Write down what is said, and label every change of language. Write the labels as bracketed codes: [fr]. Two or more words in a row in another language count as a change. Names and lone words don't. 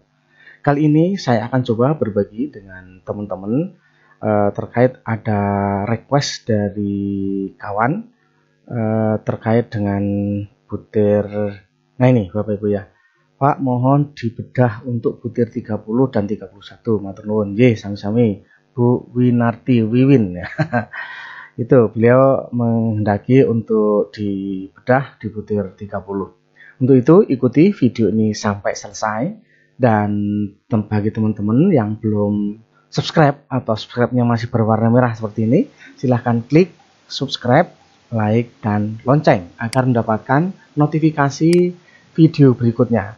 [id] Kali ini saya akan coba berbagi dengan teman-teman terkait ada request dari kawan terkait dengan butir. Nah ini Bapak Ibu ya. Pak, mohon dibedah untuk butir 30 dan 31. [jv] Matur nuwun. Nggih, sami-sami. Bu Winarti Wiwin ya. [id] Itu beliau menghendaki untuk dibedah di butir 30. Untuk itu ikuti video ini sampai selesai, dan bagi teman-teman yang belum subscribe atau subscribe-nya masih berwarna merah seperti ini, silahkan klik subscribe, like, dan lonceng agar mendapatkan notifikasi video berikutnya.